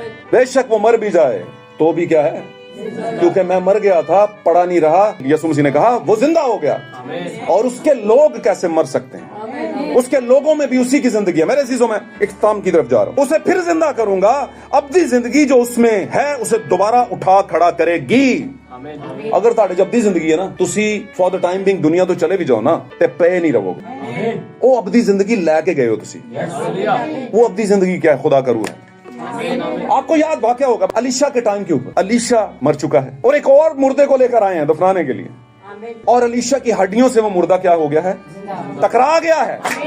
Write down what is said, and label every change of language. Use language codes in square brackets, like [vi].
[ur] بے شک وہ مر بھی جائے تو بھی کیا ہے, کیونکہ میں مر گیا تھا, پڑا نہیں رہا. یسوع مسیح نے کہا وہ زندہ ہو گیا. اور اس کے لوگ کیسے مر سکتے ہیں؟ اس کے لوگوں میں بھی اسی کی زندگی ہے. میرے عزیزوں, میں اختتام کی طرف جا رہا ہوں. اسے پھر زندہ کروں گا. ابدی زندگی جو اس میں ہے اسے دوبارہ اٹھا کھڑا کرے گی. [pa] اگر تہاڈے چ ابدی زندگی ہے نا, تسی [en] for the time being [pa] دنیا تو چلے بھی جاؤ نا, تے پے نہیں رہو گے. [ur] وہ ابدی زندگی لے کے گئے ہو تسی. وہ ابدی زندگی کیا ہے؟ خدا کا روح ہے. آپ کو یاد واقعہ ہوگا علیشا کے ٹائم کے اوپر. علیشا مر چکا ہے اور ایک اور مردے کو لے کر آئے ہیں دفنانے کے لیے, اور علیشا کی ہڈیوں سے وہ مردہ کیا ہو گیا ہے؟ ٹکرا گیا ہے.